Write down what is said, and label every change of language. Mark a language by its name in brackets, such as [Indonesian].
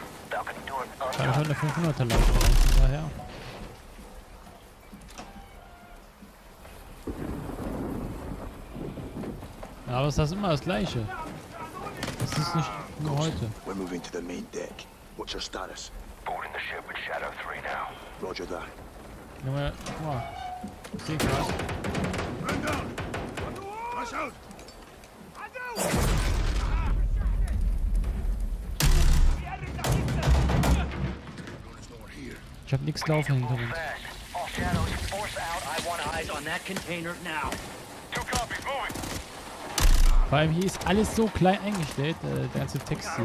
[German] Da eine 500er Leitung rein, von daher. Ja, aber es ist immer das Gleiche. Das ist nicht nur heute. [English] We're moving to the main deck. What's your status? Boarding the ship with Shadow 3 now. Roger that. [German] Junge, guck mal. Ich seh grad. [English] Run down. Rush out. [German] Ich hab nichts laufen hinter uns. [English] All Shadows, force out. I want eyes on that container now. 2 copies, moving. [German] Vor allem hier ist alles so klein eingestellt, der ganze Text hier.